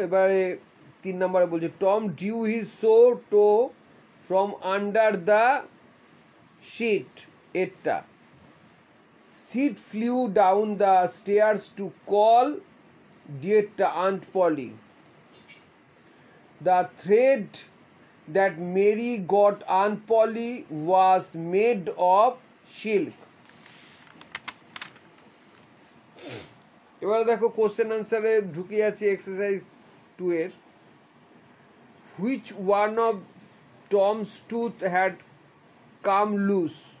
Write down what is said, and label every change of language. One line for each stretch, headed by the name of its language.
Bangla: এবারে 3 নম্বরে বলছে,
English: Tom drew his sore toe from under the sheet, এরটা, Sid flew down the stairs to call dear Aunt Polly. The thread that Mary got Aunt Polly was made of silk.
Bangla: এবার দেখো question আনসারে ঢুকে আছে exercise 2-এর,
English: which one of Tom's tooth had come loose,